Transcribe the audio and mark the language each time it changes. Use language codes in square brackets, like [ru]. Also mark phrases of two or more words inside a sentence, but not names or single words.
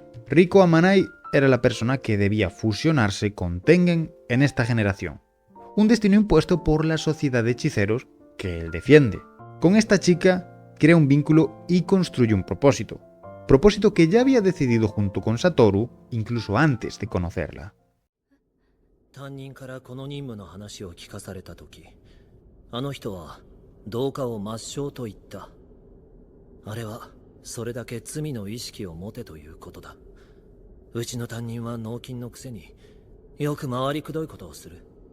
[es] Riko Amanai era la persona que debía fusionarse con Tengen en esta generación, un destino impuesto por la sociedad de hechiceros que él defiende. Con esta chica crea un vínculo y construye un propósito que ya había decidido junto con Satoru incluso antes de conocerla. [ja] 担任からこの任務の話を聞かされた時、あの人は同化を抹消と言った。あれはそれだけ罪の意識を持てということだ。うちの担任は脳筋のくせによく回りくどいことをする。